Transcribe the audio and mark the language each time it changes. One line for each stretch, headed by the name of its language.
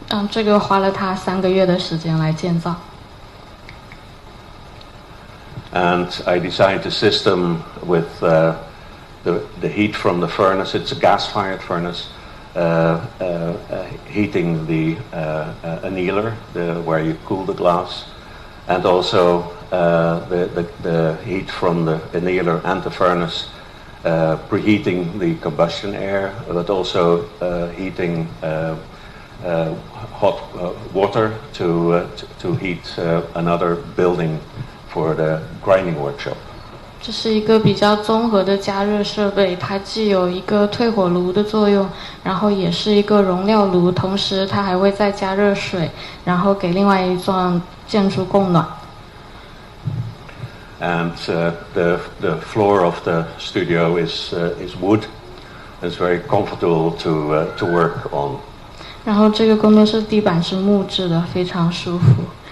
Chinese: 这个花了他3个月的时间来建造。
English: And I designed a system with the heat from the furnace. It's a gas-fired furnace, heating the annealer, where you cool the glass, and also the heat from the annealer and the furnace, preheating the combustion air, but also heating hot water to heat another building for the grinding workshop.
Chinese: 这是一个比较综合的加热设备，它既有一个退火炉的作用，然后也是一个容料炉，同时它还会再加热水，然后给另外一幢建筑供暖。
English: and the floor of the studio is wood. It's very comfortable to work on.
Chinese: 然后这个工作室地板是木质的，非常舒服。